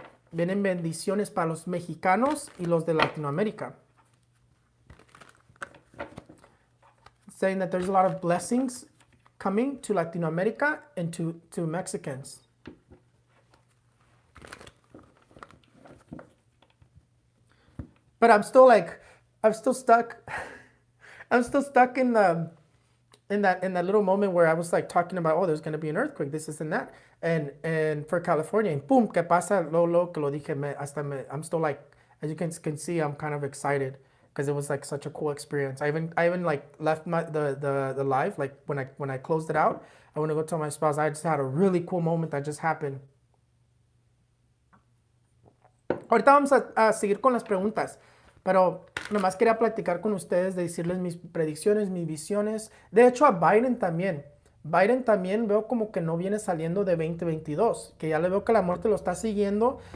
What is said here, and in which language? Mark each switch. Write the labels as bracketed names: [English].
[Spanish] Vienen bendiciones para los mexicanos y los de Latinoamérica. [English] Saying that there's a lot of blessings coming to Latin America and to Mexicans. But I'm still stuck. I'm still stuck in that little moment where I was like talking about, oh, there's going to be an earthquake, this and that, and for California, and boom, [Spanish] que pasa, lo que lo dije, [English] I'm still like, as you can see, I'm kind of excited. Because it was like such a cool experience. I even like left the live, like when I closed it out, I want to go tell my spouse I just had a really cool moment that just happened. [Spanish] Ahorita vamos a seguir con las preguntas, pero nomás quería platicar con ustedes, de decirles mis predicciones, mis visiones. De hecho, a Biden también veo como que no viene saliendo de 2022, que ya le veo que la muerte lo está siguiendo.